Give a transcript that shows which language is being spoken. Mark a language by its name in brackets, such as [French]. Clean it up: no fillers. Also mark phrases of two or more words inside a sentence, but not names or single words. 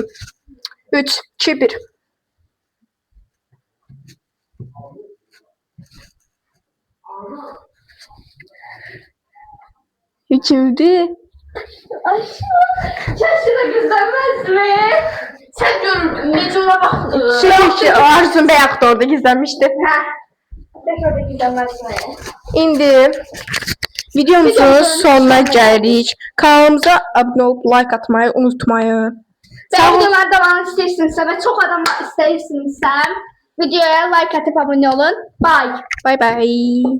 [Turkish] 3, 2, 1. Kimdi? Çarşıda gizlenmez mi? Sen gör, Necun'a bak. Şey, Arzun Bey orada gizlenmişti. Çarşıda gizlenmez mi? [Azerbaijani] İndi videomuzun sonuna gəlirik. Kanalımıza abunə olub like atmayı unutmayın. Sağ videolar devam istəyirsinizsə və çox adam istəyirsinizsə videoya like atıp abunə olun. Bye. [English] Bye bye.